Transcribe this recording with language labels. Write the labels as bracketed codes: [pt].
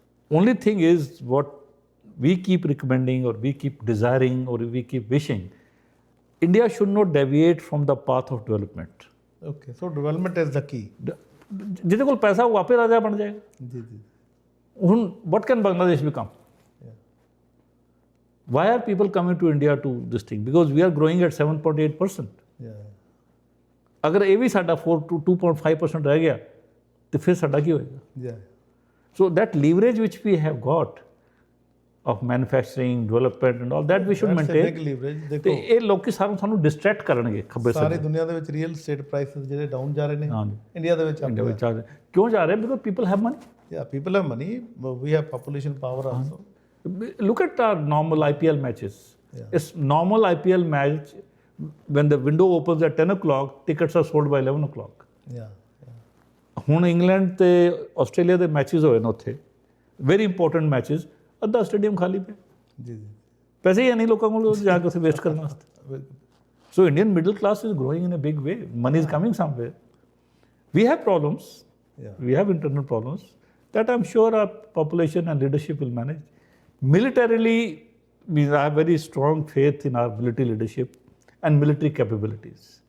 [en] Only thing is, what we keep recommending or we keep desiring or we keep wishing, India should not deviate from the path of development. Okay, so development is the key. [pa] ਜਿਹਦੇ ਕੋਲ ਪੈਸਾ ਉਹ ਆਪੇ ਰਾਜਾ ਬਣ ਜਾਏਗਾ। [hi] जी जी [en] ਹੁਣ what can Bangladesh become? yeah Why are people coming to India to this thing? Because we are growing at 7.8%. yeah [pa] ਅਗਰ ਇਹ ਵੀ ਸਾਡਾ 4 to 2.5% ਰਹਿ ਗਿਆ ਤੇ ਫਿਰ ਸਾਡਾ ਕੀ ਹੋਏਗਾ? [en] yeah So that leverage which we have got of manufacturing, development and all that we should that's a maintain. big leverage. [pa] ਤੇ [hi] देखो [pa] ਇਹ ਲੋਕੀ ਸਾਨੂੰ ਡਿਸਟਰੈਕਟ ਕਰਨਗੇ ਖੱਬੇ ਸਾਰੀ ਸੱਜੇ। ਦੁਨੀਆ ਦੇ ਵਿੱਚ ਰੀਅਲ ਸਟੇਟ ਪ੍ਰਾਈਸਿਸ ਜਿਹੜੇ ਡਾਊਨ ਜਾ ਰਹੇ ਨੇ, ਹਾਂਜੀ। ਇੰਡੀਆ ਦੇ ਵਿੱਚ ਇੰਡੀਆ ਵਿੱਚ ਆ ਰਹੇ। ਕਿਉਂ ਜਾ ਰਹੇ? [en] Because people have money. yeah people have money, but we have population power also. Look at our normal IPL matches. Yeah. It's normal IPL match, when the window opens at 10 o'clock, tickets are sold by 11 o'clock. yeah [pa] ਹੁਣ England ਤੇ Australia ਦੇ matches ਹੋਏ ਨੇ ਉੱਥੇ, [en] very important matches, [pa] ਅੱਧਾ stadium ਖਾਲੀ ਪਿਆ। ਜੀ ਜੀ ਪੈਸੇ ਹੀ ਨਹੀਂ ਲੋਕਾਂ ਕੋਲ ਜਾ ਕੇ ਉੱਥੇ ਵੇਸਟ ਕਰਨ ਵਾਸਤੇ। ਬਿਲਕੁਲ [en] So Indian middle class is growing in a big way. Money is coming somewhere. We have problems. yeah We have internal problems that I'm sure our population and leadership will manage. Militarily, I have very strong faith in our military leadership and military capabilities.